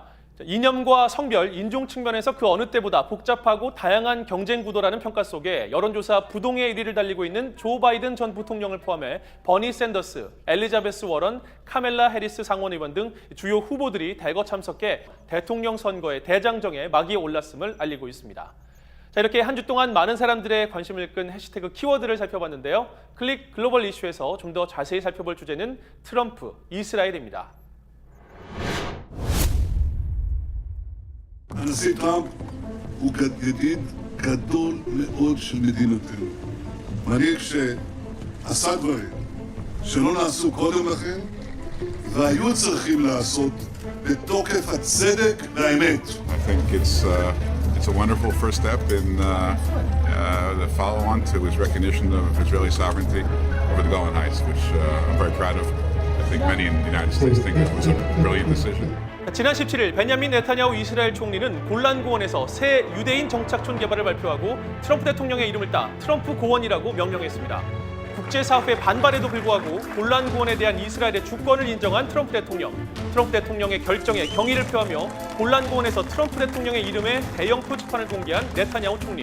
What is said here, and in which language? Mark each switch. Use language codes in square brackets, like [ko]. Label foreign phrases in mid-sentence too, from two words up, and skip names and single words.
[ko] 이념과 성별, 인종 측면에서 그 어느 때보다 복잡하고 다양한 경쟁 구도라는 평가 속에 여론조사 부동의 1위를 달리고 있는 조 바이든 전 부통령을 포함해 버니 샌더스, 엘리자베스 워런, 카멜라 해리스 상원의원 등 주요 후보들이 대거 참석해 대통령 선거의 대장정에 막이 올랐음을 알리고 있습니다. 자, 이렇게 한 주 동안 많은 사람들의 관심을 끈 해시태그 키워드를 살펴봤는데요. 클릭 글로벌 이슈에서 좀 더 자세히 살펴볼 주제는 트럼프, 이스라엘입니다. [he] הנשיא טראמפ הוא ידיד גדול מאוד של מדינתנו. מנהיג שעשה דברים שלא נעשו קודם לכן והיו צריכים לעשות בתוקף הצדק והאמת. [en] I think it's a wonderful first step in the follow-on to his recognition of Israeli sovereignty over the Golan Heights, which I'm very proud of. I think many in the United States think it was a brilliant decision. [ko] 지난 17일 베냐민 네타냐후 이스라엘 총리는 골란 고원에서 새 유대인 정착촌 개발을 발표하고 트럼프 대통령의 이름을 따 트럼프 고원이라고 명명했습니다. 국제사회의 반발에도 불구하고 골란 고원에 대한 이스라엘의 주권을 인정한 트럼프 대통령의 결정에 경의를 표하며 골란 고원에서 트럼프 대통령의 이름의 대형 표지판을 공개한 네타냐후 총리.